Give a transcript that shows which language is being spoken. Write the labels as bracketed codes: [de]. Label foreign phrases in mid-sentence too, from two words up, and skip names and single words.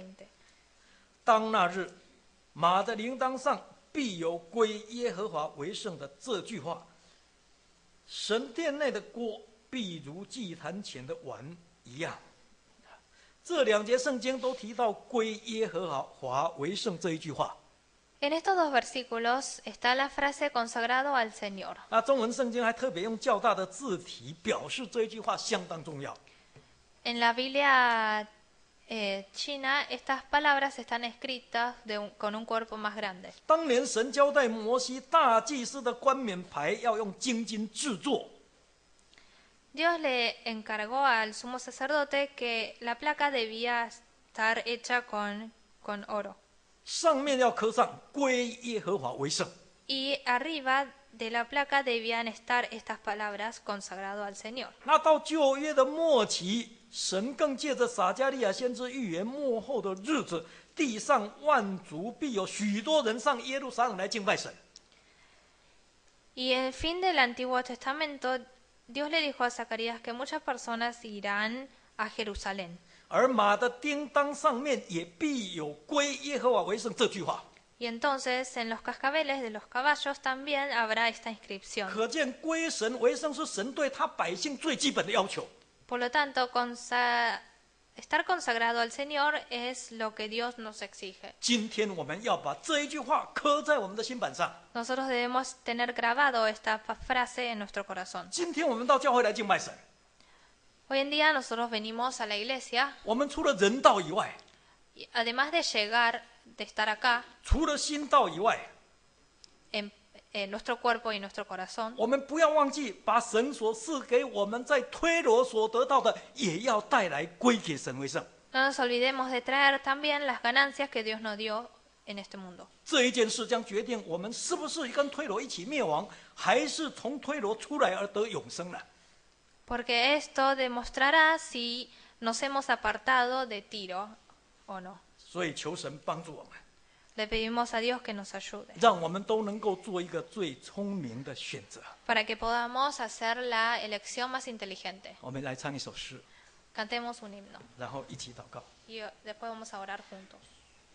[zh] 当那日，马的铃铛上必有归耶和华为圣的这句话。神殿内的锅必如祭坛前的碗一样。这两节圣经都提到归耶和华为圣这一句话。 [es] En estos dos versículos está la frase consagrado al Señor. [zh] 那中文圣经还特别用较大的字体表示这一句话相当重要。 [es] En la Biblia china, estas palabras están escritas con un cuerpo más grande. [zh] 当年神交代摩西，大祭司的冠冕牌要用精金制作。 [es] Dios le encargó al sumo sacerdote que la placa debía estar hecha con oro. [zh] 上面要刻上归耶和华为圣。 [es] Y arriba de la placa debían estar estas palabras consagrado al Señor. [zh] 那到旧约的末期，神更借着撒迦利亚先知预言末后的日子，地上万族必有许多人上耶路撒冷来敬拜神。 [es] Y en el fin del Antiguo Testamento, Dios le dijo a Zacarías que muchas personas irán a Jerusalén. [zh] 而马的叮当上面也必有归耶和华为圣这句话， [es] Y entonces en los cascabeles de los caballos también habrá esta inscripción. [zh] 可见归神为圣是神对他百姓最基本的要求。 [es] Por lo tanto, estar consagrado al Señor es lo que Dios nos exige. [zh] 今天我们要把这一句话刻在我们的心板上。 [es] Nosotros debemos tener grabado esta frase en nuestro corazón. [zh] 今天我们到教会来敬拜神， [es] Hoy en día nosotros venimos a la iglesia, [zh] 我们除了人道以外， [es] y además de llegar, de estar acá, [zh] 除了心道以外， [es] en nuestro cuerpo y nuestro corazón, [zh] 我们不要忘记把神所赐给我们在推罗所得到的，也要带来归给神为圣。 [es] no nos olvidemos de traer también las ganancias que Dios nos dio en este mundo. [zh] 这一件事将决定我们是不是跟推罗一起灭亡，还是从推罗出来而得永生呢？ [es] Porque esto demostrará si nos hemos apartado de Tiro o no. [zh] 所以求神帮助我们， [es] Le pedimos a Dios que nos ayude [zh] 让我们都能够做一个最聪明的选择。 [es] para que podamos hacer la elección más inteligente. [zh] 我们来唱一首诗， [es] Cantemos un himno [zh] 然后一起祷告。 [es] y después vamos a orar juntos.